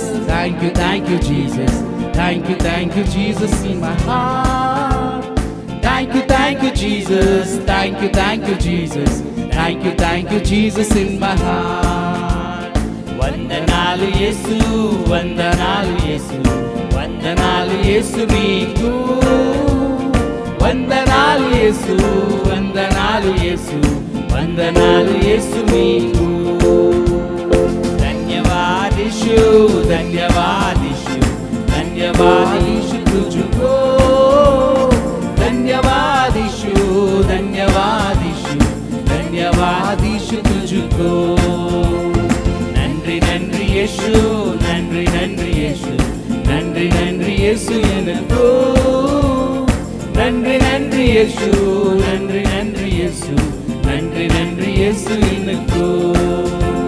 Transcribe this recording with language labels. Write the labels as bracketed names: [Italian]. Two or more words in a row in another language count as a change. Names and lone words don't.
[English] thank you, Jesus. Thank you, Jesus, in my heart. Thank you, Jesus. Thank you, Jesus. Thank you, Jesus, in my heart. [Telugu] వందనాలు యేసు, వందనాలు యేసు, వందనాలు యేసు నీకు. వందనాలు యేసు, వందనాలు యేసు, వందనాలు యేసు నీకు. [Hindi] धन्यवाद ईशु, धन्यवाद ईशु, धन्यवाद ईशु तुझको. धन्यवाद ईशु, धन्यवाद ईशु, धन्यवाद ईशु तुझको. [Tamil] நன்றி நன்றி యేసు, நன்றி நன்றி యేసు, நன்றி நன்றி యేసు எனக்கோ. நன்றி நன்றி యేసు, நன்றி நன்றி యేసు, நன்றி நன்றி యేసు எனக்கோ.